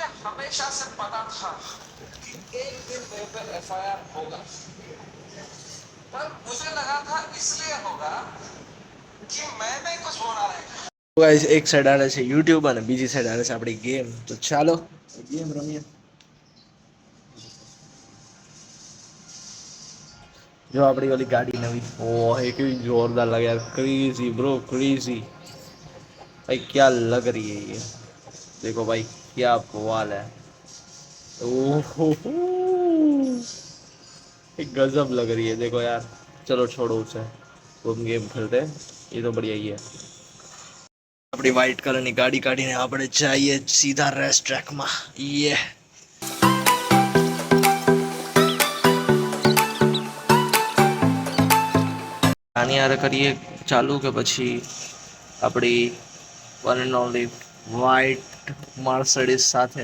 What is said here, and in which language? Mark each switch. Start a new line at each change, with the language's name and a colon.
Hindi: हमेशा से पता था कि एक दिन मेरे पे एफआईआर होगा, पर मुझे लगा था इसलिए होगा कि मैंने कुछ बोला है.
Gujarati: ગાઈસ એક સાઈડ આવે છે યુટ્યુબ અને બીજી સાઈડ આવે છે આપણી ગેમ. તો ચાલો ગેમ રમીએ. જો આપણી ઓલી ગાડી નવી, ઓહ એ કેવી જોરદાર લાગે યાર,
English: Crazy bro crazy.
Hindi: भाई क्या लग रही है ये, देखो भाई क्या बवाल है. ओहो गजब लग रही है, देखो यार. चलो छोड़ो उसे, तो हम गेम खेलते हैं, ये तो बढ़िया ही है. अपनी व्हाइट कलर
Gujarati: ની ગાડી કાઢીને આપણે જઈએ સીધા રેસ ટ્રેકમાં. યે આની યાર કરીએ ચાલુ કે પછી આપણી one and only white Mercedes સાથે.